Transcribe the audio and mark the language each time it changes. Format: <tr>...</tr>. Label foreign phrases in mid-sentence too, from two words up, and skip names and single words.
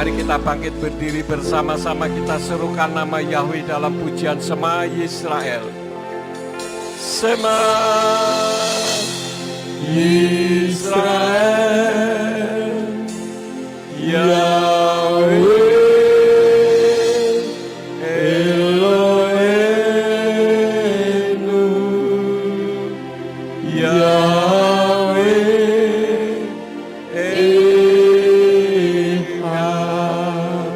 <id>kita bangkit berdiri bersama-sama, kita serukan nama Yahweh dalam pujian Shema Yisrael.</id> <he>שמע ישראל, יהוה אלוהינו, יהוה אחד.</he>